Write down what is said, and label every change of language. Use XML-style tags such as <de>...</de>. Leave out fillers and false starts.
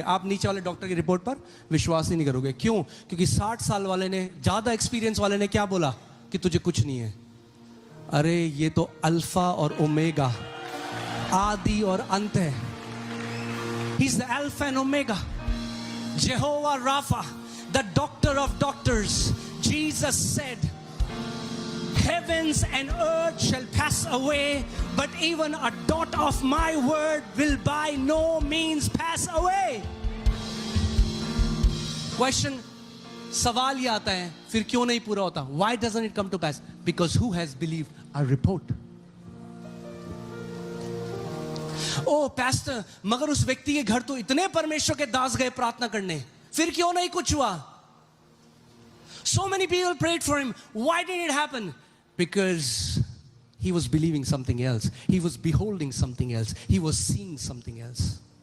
<hi>आप नीचे वाले डॉक्टर की रिपोर्ट पर विश्वास ही नहीं करोगे. क्यों? क्योंकि 60 साल वाले ने, ज्यादा एक्सपीरियंस वाले ने क्या बोला कि तुझे कुछ नहीं है. अरे ये तो अल्फा और ओमेगा, आदि और अंत है.</hi> <en>He's the Alpha and Omega. Jehovah Rapha, the doctor of doctors. Jesus said, heavens and earth shall pass away, but even a dot of my word will by no means pass away.</en> <hi>Question, सवाल ये आता है, फिर क्यों नहीं पूरा होता?</hi> <en>Why doesn't it come to pass? Because who has believed our report?</en> <hi>O pastor, मगर उस व्यक्ति के घर तो इतने परमेश्वर के दास गए प्रार्थना करने, फिर क्यों नहीं कुछ हुआ?</hi> <en>So many people prayed for him. Why did it happen? Because he was believing something else. He was beholding something else. He was seeing something else.</en>